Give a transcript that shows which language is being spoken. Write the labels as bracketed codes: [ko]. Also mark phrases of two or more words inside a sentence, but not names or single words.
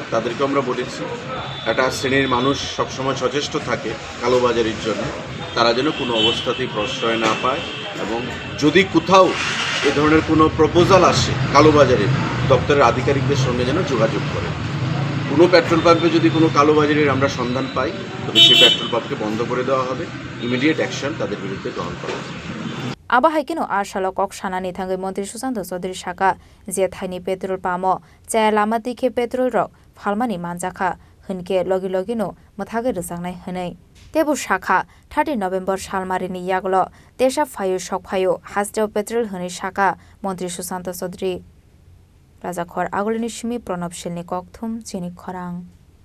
[bn] তাদেরকে আমরা বলেছি একটা শ্রেণীর মানুষ সবসময় সচেষ্ট থাকে কালোবাজারির জন্য তারা যেন কোনো অবস্থাতেই প্রশ্রয় না পায় এবং যদি কোথাও এ ধরনের কোনো প্রপোজাল আসে কালোবাজারের দপ্তরের আধিকারিকদের সঙ্গে যেন যোগাযোগ করে কোনো [en] petrol pump [bn] যদি কোনো কালোবাজারির আমরা সন্ধান পাই তবে সেই [en] petrol pump [bn] বন্ধ করে দেওয়া হবে [en] immediate action [bn] তাদের বিরুদ্ধে গ্রহণ করা হবে [trp] Abahaikino Arshalo Kok Shanani Thangai Mantri Sushanta Chowdhury Shaka Jethaini Petrol Pamo Jayalama Dike Petrol Rok Phalmani Manjakha Hunke Logino Mathagai Rwjagnai Hunai Tebu Shaka 30 November Shalmarini Yaglo Desha Phayo Shok Phayo Hasteo Petrol Hunai Shaka Mantri Sushanta Chowdhury Rajakhor Agolini Shimi Pranab Shilni Kokthum Chini Khorang